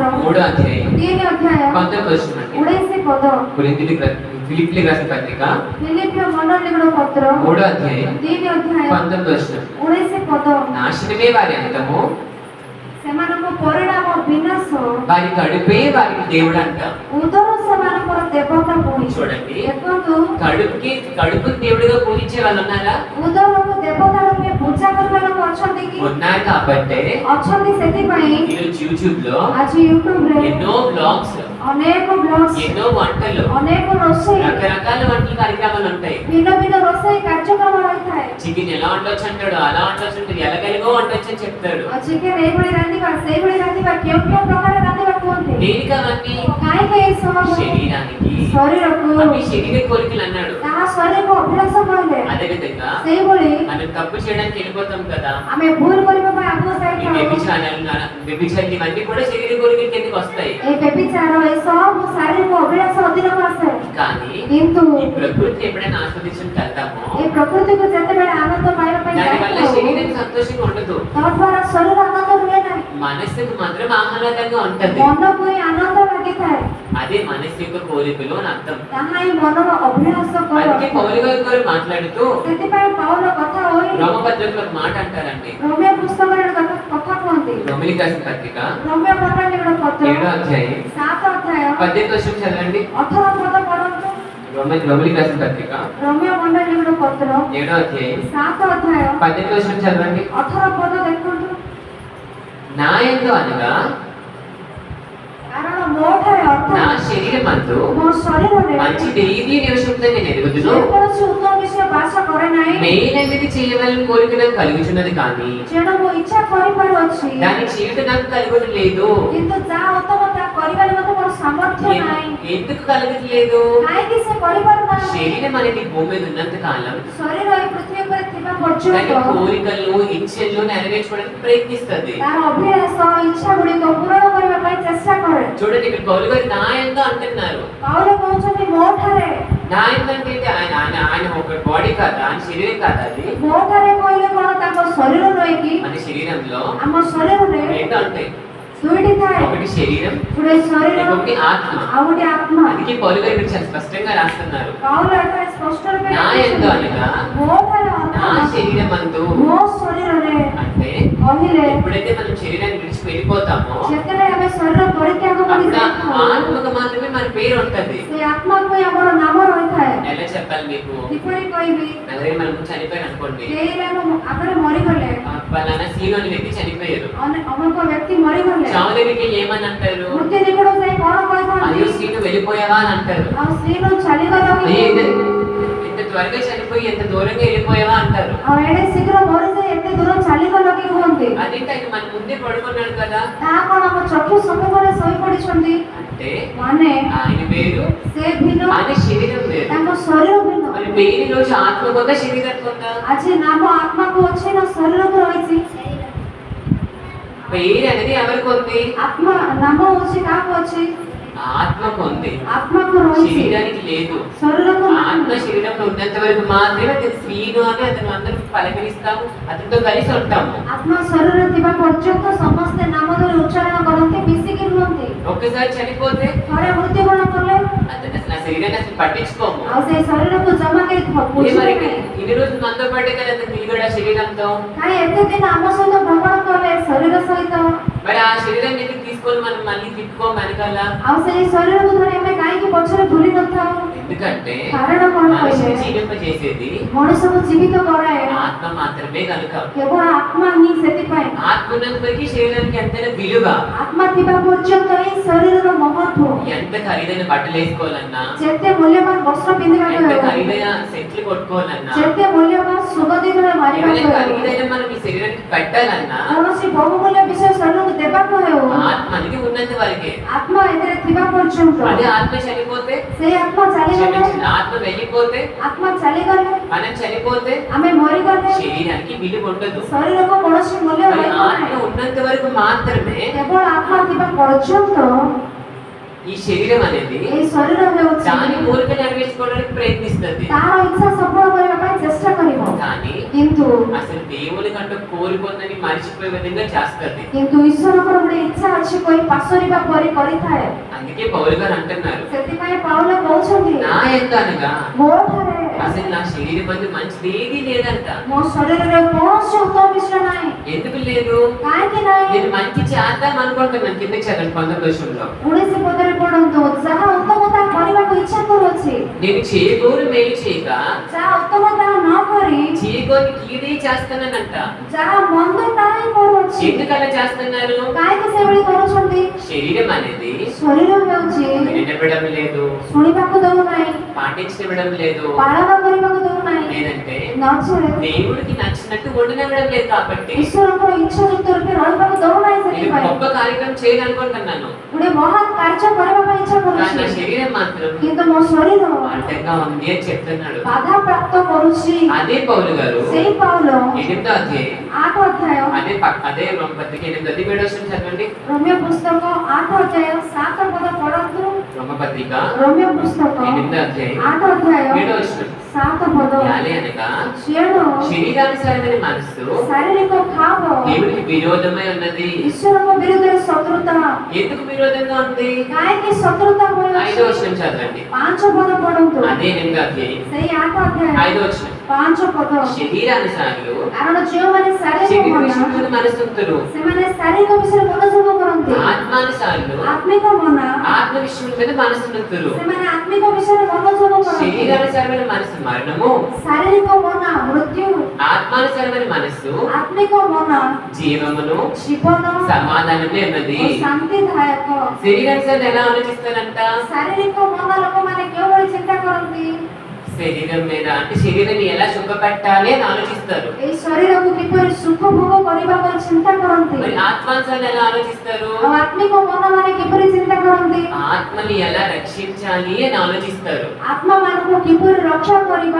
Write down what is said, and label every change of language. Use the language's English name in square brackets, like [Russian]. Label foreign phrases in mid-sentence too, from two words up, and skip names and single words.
[Telugu] 3వ అధ్యాయం [Odia] 3 ଅଧ୍ୟାୟ [Telugu] 19వ వచనం అండి. [Odia] 19 ପଦ। [Telugu] ఫిలిప్పీయులకు రాసిన పత్రిక [Odia] ଫିଲିପିୟ ମଣ୍ଡଳୀର ପତ୍ର [Telugu] 3వ అధ్యాయం [Odia] 3 ଅଧ୍ୟାୟ [Telugu] 19వ వచనం. [Odia] 19 ପଦ। [Telugu] నాశనమే వారి అంతము, [Odia] ସେମାନଙ୍କ ପରିଣାମ ବିନାଶ, [Telugu] వారి కడుపే వారికి దేవుడు అంట. [Odia] ଉଦର ସେମାନଙ୍କର ଦେବତା ପୁଣି। [Telugu] చూడండి, [Odia] ଦେଖନ୍ତୁ [Telugu] కడుపు దేవుడిగా పూజించే వాళ్ళు ఉన్నారా? [Odia] ଉଦରକୁ ଦେବତା ରୂପେ ପୂଜା କରିବା ଲୋକ ଅଛନ୍ତି କି? [Telugu] ఉన్నారు. కాబట్టి [Odia] ଅଛନ୍ତି। ସେଥିପାଇଁ [Telugu] ఈరోజు యూట్యూబ్ లో [Odia] ଆଜି ୟୁଟ୍ୟୁବରେ [Telugu] ఎన్నో బ్లాగ్స్, [Odia] ଅନେକ ବ୍ଲଗ୍ସ, [Telugu] ఎన్నో వంటలు, [Odia] ଅନେକ ରୋଷେଇ, [Telugu] రకరకాల వంటల కార్యక్రమాలు ఉంటాయి. [Odia] ଭିନ୍ନ ଭିନ୍ନ ରୋଷେଇ କାର୍ଯ୍ୟକ୍ରମ ରହିଥାଏ। [Telugu] చికెన్ ఎలా వండొచ్చు అంటాడు, అలా వండొచ్చు అంటాడు, ఎలాగెలగో వండొచ్చు అని చెప్తాడు. [Odia] ଆଉ ଚିକେନ ଏଇଭଳି ରାନ୍ଧିବା ସେଇଭଳି ରାନ୍ଧିବା କେଉଁ କେଉଁ ପ୍ରକାର ରାନ୍ଧିବା କୁହନ୍ତି। [Telugu] దేనికి అవన్నీ? [Odia] କାହିଁକି ଏଇ ସବୁ? [Telugu] శరీరానికి. [Odia] ଶରୀରକୁ [Telugu] అవి శరీర కోరికలు అన్నాడు. [Odia] ତାହା ଶରୀରକୁ ଅଭିଳାଷ କହିଲେ। [Telugu] అదే విధంగా [Odia] ସେଇଭଳି [Telugu] మనం తప్పు చేయడానికి వెళ్ళిపోతాం కదా, [Odia] ଆମେ ଭୁଲ କରିବା ପାଇଁ ଆଗକୁ [Telugu] ఈ [Odia] ଯାଇଥାଉ। [Telugu] వ్యభిచారాలు ఇవన్నీ కూడా శరీర కోరికల కిందకి వస్తాయి. [Odia] এই వ్యభిଚାର ଏ ସବୁ ଶାରୀରିକ ଅଭିଳାଷ ଅଧୀନକୁ ଆସେ। [Telugu] కానీ [Odia] କିନ୍ତୁ [Telugu] ఈ ప్రకృతిని ఎప్పుడైనా ఆస్వాదించడానికి వెళ్తామో [Odia] ଏ ପ୍ରକୃତିକୁ ଯେତେବେଳେ ଆନନ୍ଦ ପାଇବା ପାଇଁ [Telugu] దాని వల్ల [Odia] ଯାଇଥାଉ, [Telugu] శరీరం సంతోషంగా ఉండదు, [Odia] ତଦ୍ୱାରା ଶରୀର ଆନନ୍ଦ ରୁହେ ନାହିଁ, [Telugu] మనస్సుకు మాత్రం ఆహ్లాదంగా ఉంటది. [Odia] ମନକୁ ହିଁ ଆନନ୍ଦ ଲାଗିଥାଏ। [Telugu] అదే మనస్సు యొక్క కోరికలు అని అర్థం. [Odia] ତାହା ହିଁ ମନର ଅଭିଳାଷ [Telugu] అందుకే [Odia] କର। [Telugu] పౌలు గారు మాట్లాడుతూ [Odia] ସେଥିପାଇଁ ପାଉଲ କଥା ହୋଇ [Telugu] రోమపత్రికలో ఒక మాట అంటారండి. [Odia] ରୋମିଓ ପୁସ୍ତକରେ କଥା କୁହନ୍ତି। [Telugu] రోమిలికి రాసిన పత్రిక [Odia] ରୋମିଓ ମଣ୍ଡଳୀର ପତ୍ର [Telugu] 7వ అధ్యాయం [Odia] 7 ଅଧ୍ୟାୟ [Telugu] 18వ వచనం చదవండి. [Odia] 18 ପଦ ପଢନ୍ତୁ। [Telugu] రోమిలికి రాసిన పత్రిక [Odia] ରୋମିଓ ମଣ୍ଡଳୀର ପତ୍ର [Telugu] 7వ అధ్యాయం [Odia] 7 ଅଧ୍ୟାୟ [Telugu] 18వ వచనం చదవండి. [Odia] 18 ପଦ ଦେଖନ୍ତୁ। [Telugu] నా యందు అనగా [Odia] କାରଣ ମୋଠାରେ [Telugu] నా [Odia] ଅର୍ଥାତ୍ [Telugu] శరీరమందు [Odia] ମୋ ଶରୀରରେ [Telugu] మంచిది ఏది నివసింపుదని నేను ఎరుగుదును, [Odia] ଯେକୌଣସି ଉତ୍ତମ ବିଷୟ ବାସ କରେ ନାହିଁ। [Telugu] మేలైనది చేయవలని కోరిక నాకు కలుగుచున్నది కానీ [Odia] ତେଣୁ ମୁଁ ଇଚ୍ଛା କରିପାରୁଅଛି, [Telugu] దాని చేయుట నాకు కలుగుట లేదు. [Odia] କିନ୍ତୁ ଯାହା ଉତ୍ତମ ତାହା କରିବାରେ ମଧ୍ୟ ମୋର ସାମର୍ଥ୍ୟ ନାହିଁ। [Telugu] ఎందుకు కలగట్లేదు? [Odia] କାହିଁକି ସେ କରିପାରୁନାହିଁ? [Telugu] శరీరం అనేది భూమి మీద ఉన్నంత కాలం [Odia] ଶରୀର ଏ ପୃଥିବୀ ଉପରେ ଥିବା [Telugu] దాని [Odia] ପର୍ଯ୍ୟନ୍ତ [Telugu] కోరికలు, ఇచ్చలు నెరవేర్చుకోవడానికి ప్రయత్నిస్తుంది. [Odia] ତାର ଅଭିଳାଷ ଇଚ୍ଛା ଗୁଡ଼ିକ ପୂରଣ କରିବା ପାଇଁ ଚେଷ୍ଟା କରେ। [Telugu] చూడండి, ఇక్కడ పౌలు గారు నా యందు అంటున్నారు. [Odia] ପାଉଲ କହୁଛନ୍ତି ମୋଠାରେ। [Telugu] నా యందు అంటే ఆయన ఆయన ఆయన ఒక బాడీ కాదా, ఆయన శరీరం కాదా? అది [Odia] ମୋଠାରେ କହିଲେ କଣ? ତାଙ୍କ ଶରୀର ନୁହେଁ କି? [Telugu] మన శరీరంలో [Odia] ଆମ ଶରୀରରେ [Telugu] ఏంటో ఉంటాయి. [Odia] ଦୁଇଟି ଥାଏ, [Telugu] ఒకటి శరీరం, [Odia] ଗୋଟେ ଶରୀର [Telugu] ఇంకొకటి ఆత్మ. [Odia] ଆଉ ଗୋଟେ ଆତ୍ମା। [Telugu] అందుకే పౌలు గారు ఇక్కడ చాలా స్పష్టంగా రాస్తున్నారు, [Odia] ପାଉଲ ଏଠାରେ ସ୍ପଷ୍ଟ ରୂପେ [Telugu] నా యందు [Odia] ଲେଖିଛନ୍ତି, [Telugu] అనగా [Odia] ମୋ ଠାରେ [Telugu] నా [Odia] ଅର୍ଥାତ୍ [Telugu] శరీరం అందు. [Odia] ମୋ ଶରୀରରେ [Telugu] అంటే [Odia] କହିଲେ [Telugu] ఎప్పుడైతే మనం శరీరాన్ని విడిచి వెళ్ళిపోతామో [Odia] ଯେତେବେଳେ ଆମେ ଶରୀର ପରିତ୍ୟାଗ କରି [Telugu] అప్పుడు [Odia] ଯାଇଥାଉ, [Telugu] ఆత్మకు మాత్రమే మన పేరు ఉంటది. [Odia] ସେ ଆତ୍ମାକୁ ହିଁ ଆମର ନାମ ରହିଥାଏ। [Telugu] ఎలా చెప్పాలి మీకు? [Odia] କିପରି କହିବି? [Telugu] ఎవరైనా మనం చనిపోయారు అనుకోండి, [Odia] କେହି ଆମ ଆଗରେ మరిగଲେ, [Telugu] పలానా సీను అనే వ్యక్తి చనిపోయారు, [Odia] ଅମୁକ వ్యక్తి మరిଗଲେ, [Telugu] చావు దగ్గరికి ఏమని అంటారు? [Odia] ମୃତ୍ୟୁ ନିକଟକୁ ଯାଇ କଣ କହିଥାନ୍ତି? [Telugu] అయ్యో సీను వెళ్ళిపోయావా అని అంటారు. [Odia] ଆଉ ସ୍ତ୍ରୀను ଚାଲିଗଲ କି? [Telugu] అయ్యో ఇంత త్వరగా చనిపోయి ఎంత దూరంగా వెళ్ళిపోయావా అంటారు. [Odia] ଆଉ ଏଡେ ଶୀଘ୍ର ମରିଯାଇ ଏତେ ଦୂର ଚାଲିଗଲ କି କୁହନ୍ତି। [Telugu] అదేంటి ఆయన మన ముందే పడుకున్నాడు కదా [Odia] ତାହା କଣ ଆମ ଚକ୍ଷୁ ସମ୍ମୁଖରେ ଶୋଇପଡ଼ିଛନ୍ତି? [Telugu] అంటే [Odia] ମାନେ [Telugu] ఆయన వేరు, [Odia] ସେ ଭିନ୍ନ, [Telugu] ఆయన శరీరం వేరు. [Odia] ତାଙ୍କ ଶରୀର ଭିନ୍ନ। [Telugu] మరి పేరు రోజు ఆత్మ కొందా శరీరం కొందా? [Odia] ଆଜି ନାମ ଆତ୍ମାକୁ ଅଛି ନା ଶରୀରକୁ ରହିଛି? [Telugu] పేరు అనేది ఎవరికి ఉంది? [Odia] ଆତ୍ମା ନାମ ହଉଛି କାହାକୁ ଅଛି? [Telugu] ఆత్మకు ఉంది, [Odia] ଆତ୍ମାକୁ ରହିଛି, [Telugu] శరీరానికి లేదు. [Odia] ଶରୀରକୁ [Telugu] ఆత్మ [Odia] ନାହିଁ। [Telugu] శరీరంలో ఉన్నంత వరకు మాత్రమే అతను శ్రీను అని అతను అందరం పలకరిస్తాము, అతనితో కలిసి ఉంటాము. [Odia] ଆତ୍ମା ଶରୀରରେ ଥିବା ପର୍ଯ୍ୟନ୍ତ ସମସ୍ତେ ନାମ ଧରି ଉଚ୍ଚାରଣ କରନ୍ତି, ମିଶିକି ରୁହନ୍ତି। [Telugu] ఒక్కసారి చనిపోతే [Odia] ଥରେ మృତ୍ୟୁବରଣ కଲେ [Telugu] అతను అసలు ఆ శరీరాన్ని అసలు పట్టించుకోము. [Odia] ଆଉ ସେ ଶରୀରକୁ ଜମା କେହି [Telugu] ఏ మరి [Odia] ବୁଝିବେ ନାହିଁ। [Telugu] ఇన్ని రోజులు మనతో పడ్డే కదా అతను నిలబడి ఆ శరీరంతో. [Odia] କାହିଁ ଏତେ ଦିନ ଆମ ସହିତ ଭ୍ରମଣ କଲେ ଶରୀର ସହିତ, [Telugu] మరి ఆ శరీరాన్ని ఎందుకు తీసుకొని మనం మళ్ళీ తిప్పుకోం వెనకాల? [Odia] ଆଉ ସେଇ ଶରୀରକୁ ଧରି ଆମେ କାହିଁକି ପଛରେ ଭୁଲି ନଥାଉ? [Telugu] ఎందుకంటే [Odia] କାରଣ କଣ [Telugu] మనిషిని [Odia] କହିଲେ? [Telugu] జీవింపజేసేది [Odia] ମଣିଷକୁ ଜୀବିତ କରାଏ [Telugu] ఆత్మ మాత్రమే కనుక. [Odia] କେବଳ ଆତ୍ମା ହିଁ। ସେଥିପାଇଁ [Telugu] ఆత్మ ఉన్నంతవరకు శరీరానికి ఎంతైనా విలువ. [Odia] ଆତ୍ମା ଥିବା ପର୍ଯ୍ୟନ୍ତ ହିଁ ଶରୀରର ମହତ୍ଵ। [Telugu] ఎంత ఖరీదైన బట్టలు వేసుకోవాలన్నా, [Odia] ଯେତେ ମୂଲ୍ୟବାନ ବସ୍ତ୍ର ପିନ୍ଧିବାକୁ [Telugu] ఎంత [Odia] ହେଉ, [Telugu] ఖరీదైన సెట్లు కొట్టుకోవాలన్నా, [Odia] ଯେତେ ମୂଲ୍ୟବାନ ସୁଗନ୍ଧିତ ମାରିବାକୁ [Telugu] ఏమైనా [Odia] ହେଉ, [Telugu] ఖరీదైన మనం ఈ శరీరానికి పెట్టాలన్నా [Odia] କୌଣସି ବହୁମୂଲ୍ୟ ବିଷୟ ଶରୀରକୁ ଦେବାକୁ ହେଉ, [Telugu] ఆత్మ అనేది ఉన్నంత వరకే. [Odia] ଆତ୍ମା ଏଥିରେ ଥିବା ପର୍ଯ୍ୟନ୍ତ। [Telugu] అదే ఆత్మ చనిపోతే, [Odia] ସେଇ ଆତ୍ମା ଚାଲିଗଲେ, [Telugu] క్షమించిన ఆత్మ వెళ్ళిపోతే, [Odia] ଆତ୍ମା ଚାଲିଗଲେ, [Telugu] మనం చనిపోతే [Odia] ଆମେ ମରିଗଲେ, [Telugu] శరీరానికి విలువ ఉండదు. [Odia] ଶରୀରକୁ କୌଣସି ମୂଲ୍ୟ [Telugu] మరి [Odia] ରହିବ [Telugu] ఆత్మ [Odia] ନାହିଁ। [Telugu] ఉన్నంత వరకు మాత్రమే [Odia] କେବଳ ଆତ୍ମା ଥିବା ପର୍ଯ୍ୟନ୍ତ [Telugu] ఈ శరీరం అనేది [Odia] ଏଇ ଶରୀର ହେଉଛି [Telugu] దాని కోరిక నెరవేర్చుకోవడానికి ప్రయత్నిస్తుంది. [Odia] ତାର ଇଚ୍ଛା ସଫଳ କରିବା ପାଇଁ ଚେଷ୍ଟା କରିବ, [Telugu] కానీ [Odia] କିନ୍ତୁ [Telugu] అసలు దేవుని కంటే కోరుకుందని మర్చిపోయే విధంగా చేస్తుంది. [Odia] ଈଶ୍ୱରଙ୍କର ଗୋଟେ ଇଚ୍ଛା ଅଛି କହି ପାସରିବା ପରି କରିଥାଏ। [Telugu] అందుకే పౌలు గారు అంటున్నారు, [Odia] ସେଥିପାଇଁ ପାଉଲ କହୁଛନ୍ତି, [Telugu] నా యొక్క అనగా [Odia] ମୋ ଠାରେ [Telugu] అసలు నా శరీరం మందు మంచిది ఏది లేదంట. [Odia] ମୋ ଶରୀରରେ କୌଣସି ଉତ୍ତମ ବିଷୟ ନାହିଁ। [Telugu] ఎందుకు లేదు? [Odia] କାହିଁକି ନାହିଁ? [Telugu] నేను మంచి చేద్దాం అనుకుంటున్నాను. కిందకి చదవండి 19 [Odia] ଉଣେଇଶ ପଦରେ ପଢନ୍ତୁ, ଯାହା ଉତ୍ତମ ତାହା କରିବାକୁ ଇଚ୍ଛା କରୁଅଛି, [Telugu] నేను చేయగోరు మేలు చేయక [Odia] ଯାହା ଉତ୍ତମ ତାହା ନ କରି [Telugu] చేయగోరు కీడే చేస్తానంట. [Odia] ଯାହା ମନ୍ଦ ତାହା ହିଁ କରୁଅଛି। [Telugu] ఎందుకు అలా చేస్తున్నారు? [Odia] କାହିଁକି ସେଭଳି କରୁଛନ୍ତି? [Telugu] శరీరం అనేది [Odia] ଶରୀର ହେଉଛି [Telugu] వినబడం లేదు, [Odia] ଶୁଣିବାକୁ ଦଉନାହିଁ, [Telugu] పాటించడం లేదు, [Odia] ପାଳନ କରିବାକୁ ଦଉନାହିଁ, [Telugu] లేదంటే [Odia] ନଚେତ୍ [Telugu] దేవుడికి నచ్చినట్టు ఉండనివ్వడం లేదు. కాబట్టి [Odia] ଈଶ୍ୱରଙ୍କର ଇଚ୍ଛା ଯୁକ୍ତ ରୂପେ ରହିବାକୁ ଦଉନାହିଁ। [Telugu] నేను [Odia] ସେଥିପାଇଁ [Telugu] గొప్ప కార్యక్రమం చేయాలనుకుంటున్నాను, [Odia] ଗୋଟେ ମହାନ କାର୍ଯ୍ୟ କରିବା ପାଇଁ ଇଚ୍ଛା [Telugu] కానీ నా [Odia] କରୁଛି, [Telugu] శరీరం మాత్రం [Odia] କିନ୍ତୁ ମୋ ଶରୀର [Telugu] అడ్డంగా ఉంది అని చెప్తున్నాడు. [Odia] ବାଧା ପ୍ରାପ୍ତ କରୁଛି। [Telugu] అదే పౌలు గారు [Odia] ସେଇ ପାଉଲ [Telugu] 8వ అధ్యాయం, [Odia] 8 ଅଧ୍ୟାୟ, [Telugu] అదే రోమపత్రిక 8వ చదవండి. [Odia] ରୋମିଓ ପୁସ୍ତକ 8 ଅଧ୍ୟାୟ 7 ପଦ ପଢନ୍ତୁ। [Telugu] రోమపత్రిక [Odia] ରୋମିଓ ପୁସ୍ତକ [Telugu] 8వ అధ్యాయం [Odia] 8 ଅଧ୍ୟାୟ [Telugu] 7వ [Odia] 7 ପଦ, [Telugu] యాలే అనగా [Odia] ଝିଅର [Telugu] శరీరానుసారమైన మనస్సు [Odia] ଶାରୀରିକ ଭାବ [Telugu] దేవుడికి విరోధమై ఉన్నది. [Odia] ଈଶ୍ୱରଙ୍କ ବିରୁଦ୍ଧରେ ଶତ୍ରୁତା। [Telugu] ఎందుకు విరోధంగా ఉంది? [Odia] କାହିଁକି ଶତ୍ରୁତା [Telugu] 5వ [Odia] ହୋଇଅଛି? [Telugu] వచనం చదవండి. [Odia] 5 ପଦ ପଢନ୍ତୁ। [Telugu] అదే 8వ అధ్యాయం [Odia] ସେଇ 8 ଅଧ୍ୟାୟ [Telugu] 5వ వచనం. [Odia] 5 ପଦ, [Telugu] శరీరానుసారులు [Odia] କାରଣ ଯେଉଁମାନେ ଶାରୀରିକ [Telugu] శరీర [Odia] ମନ, [Telugu] విషయంలో మనసుంతురు, [Odia] ସେମାନେ ଶାରୀରିକ ବିଷୟରେ ମନୋଯୋଗ କରନ୍ତି। [Telugu] ఆత్మానుసారులు [Odia] ଆତ୍ମିକ ମନ, [Telugu] ఆత్మ విషయం మీద మనసుంతురు. [Odia] ସେମାନେ ଆତ୍ମିକ ବିଷୟରେ ମନୋଯୋଗ କରନ୍ତି। [Telugu] శరీరానుసారమైన మనసు మరణము, [Odia] ଶାରୀରିକ ମନ ମୃତ୍ୟୁ, [Telugu] ఆత్మానుసారమైన మనసు [Odia] ଆତ୍ମିକ ମନ [Telugu] జీవమును [Odia] ଜୀବନ [Telugu] సమాధానమే ఉన్నది. [Odia] ଓ ଶାନ୍ତିଦାୟକ। [Telugu] శరీరానుసారం ఎలా ఆలోచిస్తారంట? [Odia] ଶାରୀରିକ ମନ ଲୋକମାନେ କେଉଁଭଳି ଚିନ୍ତା କରନ୍ତି? [Telugu] శరీరం మీద అంటే శరీరాన్ని ఎలా సుఖపెట్టాలి అని ఆలోచిస్తారు. [Odia] ଏଇ ଶରୀରକୁ କିପରି ସୁଖ ଭୋଗ କରିବା ପାଇଁ ଚିନ୍ତା କରନ୍ତି। [Telugu] మరి ఆత్మానుసారం ఎలా ఆలోచిస్తారు? [Odia] ଆଉ ଆତ୍ମିକ ମନ ମାନେ କିପରି ଚିନ୍ତା କରନ୍ତି? [Telugu] ఆత్మని ఎలా రక్షించాలి అని ఆలోచిస్తారు. [Odia] ଆତ୍ମା ମାନଙ୍କୁ କିପରି ରକ୍ଷା କରିବା